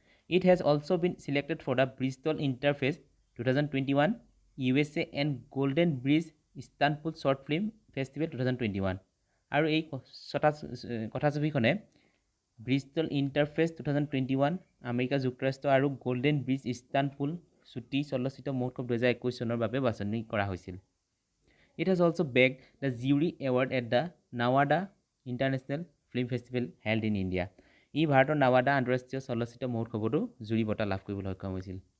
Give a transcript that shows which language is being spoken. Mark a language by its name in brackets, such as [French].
[English] It has also' been selected for the Bristol Interface 2021 USA and Golden Bridge Istanbul Short Film Festival 2021। [Assamese] আৰু এই কথাছবিখনে Bristol interface 2021 America যুক্তৰাষ্ট্ৰ আৰু golden bridge Istanbul চুটি চলচ্চিত্ৰ মহোৎসৱ 2021 চনৰ বাবে বাছনি কৰা হৈছিল। [English] It has also bagged the jury award at the Nawada International Film Festival held in India। [Assamese] ই ভাৰতৰ নাৱাডা আন্তঃৰাষ্ট্ৰীয় চলচ্চিত্ৰ মহোৎসৱতো জুৰি বঁটা লাভ কৰিবলৈ সক্ষম হৈছিল।